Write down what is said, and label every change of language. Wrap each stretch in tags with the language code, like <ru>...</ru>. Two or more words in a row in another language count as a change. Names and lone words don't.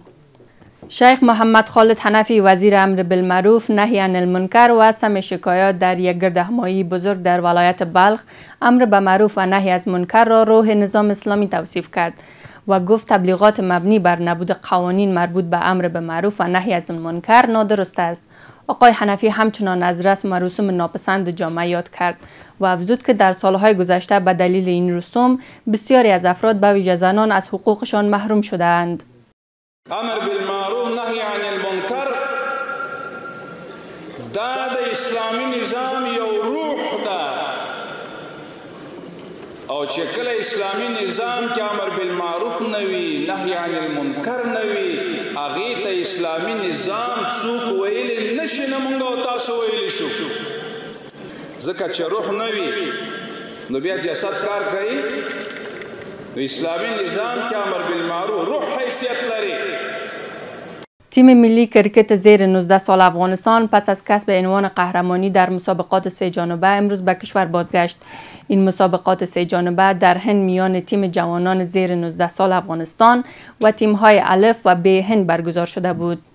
<fa>شیخ محمد خالد حنفی، وزیر امر بالمعروف نهی عن المنکر و سمع شکایات، در یک گردهمایی بزرگ در ولایت بلخ امر به معروف و نهی از منکر را روح نظام اسلامی توصیف کرد و گفت تبلیغات مبنی بر نبود قوانین مربوط به امر به معروف و نهی از المنکر نادرست است. آقای حنفی همچنان از رسم و رسوم ناپسند جامعه یاد کرد و افزود که در سالهای گذشته به دلیل این رسوم بسیاری از افراد به ویژه زنان از حقوقشان محروم شده‌اند.</fa> <ps>امر بالمعروف نهی عن المنکر دا د اسلامی نظام یو روح ده، او چې کله اسلامی نظام کې امر بالمعروف نوي نهی عن المنکر نوي، هغې ته اسلامی نظام څوک ویلی نشي، نه موږ او تاسو ویلی شو، ځکه چې روح نوي نو بیا جسد کار کوي. اسلامی نظام که امر بالمعروف روح حیثیت لري.</ps> <fa>تیم ملی کرکت زیر 19 سال افغانستان پس از کسب عنوان قهرمانی در مسابقات 3 جانبه امروز به کشور بازگشت. این مسابقات 3 جانبه در هند میان تیم جوانان زیر 19 سال افغانستان و تیم‌های الف و ب هند برگزار شده بود.</fa>